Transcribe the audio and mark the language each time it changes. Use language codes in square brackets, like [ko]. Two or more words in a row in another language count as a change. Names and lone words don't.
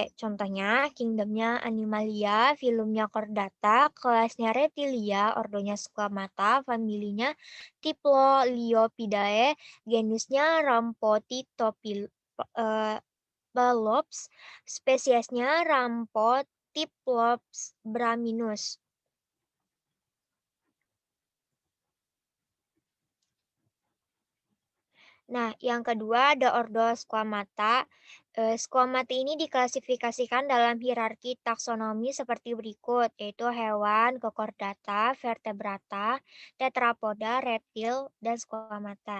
[id] Contohnya kingdomnya Animalia, filumnya Chordata, kelasnya Reptilia, ordonya Squamata, familinya Tiploliopidae, genusnya Rampotitopillops, spesiesnya Rampotiplops braminus. Nah, yang kedua ada ordo Squamata. Squamata ini diklasifikasikan dalam hierarki taksonomi seperti berikut, yaitu hewan, Chordata, vertebrata, tetrapoda, reptil, dan Squamata.